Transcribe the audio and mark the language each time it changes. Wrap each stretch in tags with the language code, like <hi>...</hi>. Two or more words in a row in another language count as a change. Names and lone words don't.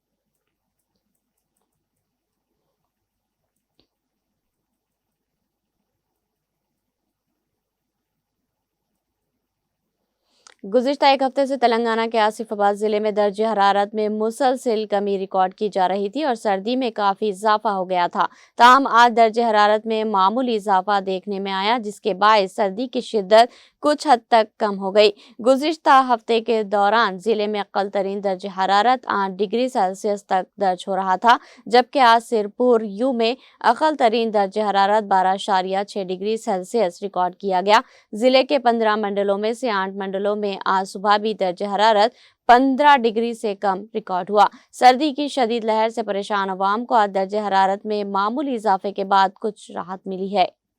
<ur>گزشتہ ایک ہفتے سے تلنگانہ کے آصف آباد ضلع میں درجہ حرارت میں مسلسل کمی ریکارڈ کی جا رہی تھی اور سردی میں کافی اضافہ ہو گیا تھا۔ تاہم آج درجہ حرارت میں معمولی اضافہ دیکھنے میں آیا، جس کے باعث سردی کی شدت کچھ حد تک کم ہو گئی۔ گزشتہ ہفتے کے دوران ضلع میں اقل ترین درجہ حرارت 8 ڈگری سیلسیس تک درج ہو رہا تھا، جبکہ آج سرپور یو میں اقل ترین درجہ حرارت 12.6 ڈگری سیلسیس ریکارڈ کیا گیا۔ ضلع کے 15 منڈلوں میں سے 8 منڈلوں میں آج صبح بھی درجہ حرارت 15 ڈگری سے کم ریکارڈ ہوا۔ سردی کی شدید لہر سے پریشان عوام کو آج درجہ حرارت میں معمولی اضافے کے بعد کچھ راحت ملی ہے۔</ur>